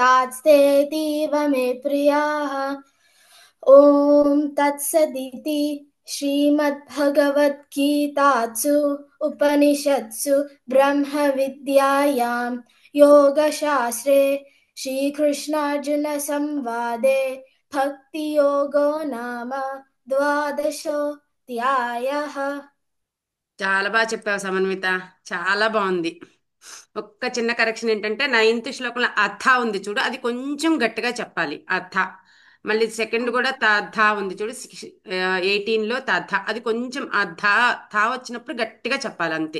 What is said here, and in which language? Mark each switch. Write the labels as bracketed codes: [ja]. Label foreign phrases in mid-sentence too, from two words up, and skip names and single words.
[sa] भक्तास्तेतीव मे प्रियाः ॐ तत्सदिति श्रीमद्भगवद्गीतासु उपनिषत्सु ब्रह्मविद्यायां योगशास्त्रे श्रीकृष्णार्जुनसंवादे भक्तियोगो नाम द्वादशोऽध्यायः। [te] చాలా బాగా చెప్పావు సమన్విత. చాలా బాగుంది. ఒక్క చిన్న కరెక్షన్ ఏంటంటే నైన్త్ శ్లోకంలో అథ ఉంది చూడు, అది కొంచెం గట్టిగా చెప్పాలి. అథ. మళ్ళీ సెకండ్ కూడా తథ ఉంది చూడు, 18 లో తథ, అది కొంచెం అథ థా వచ్చినప్పుడు గట్టిగా చెప్పాలి అంతే.